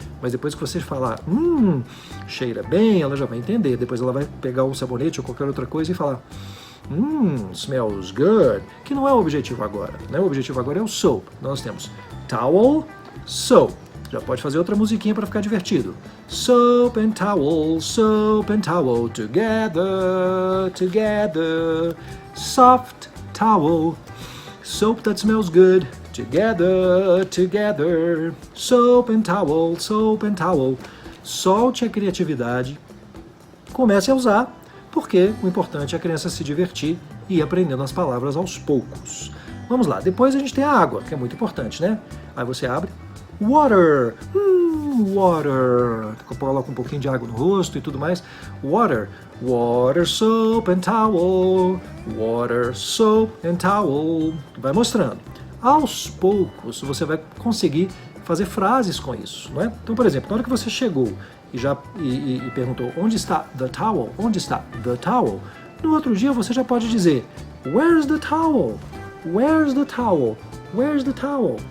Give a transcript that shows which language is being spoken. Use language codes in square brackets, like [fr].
[pt] Mas depois que você falar, cheira bem, ela já vai entender. Depois ela vai pegar um sabonete ou qualquer outra coisa e falar, [en] smells good, [pt] que não é o objetivo agora, né? O objetivo agora é o soap. Nós temos towel, soap. Já pode fazer outra musiquinha para ficar divertido. [en] Soap and towel, together, together. Soft towel, soap that smells good, together, together. Soap and towel, soap and towel. [pt] Solte a criatividade, comece a usar, porque o importante é a criança se divertir e ir aprendendo as palavras aos poucos. Vamos lá, depois a gente tem a água, que é muito importante, né? Aí você abre, water, water, coloca um pouquinho de água no rosto e tudo mais. [en] Water, water, soap and towel, water, soap and towel. [pt] Vai mostrando. Aos poucos você vai conseguir fazer frases com isso, não é? Então, por exemplo, na hora que você chegou e perguntou onde está the towel, onde está the towel, no outro dia você já pode dizer [en] where's the towel, where's the towel, [pt] where's the towel.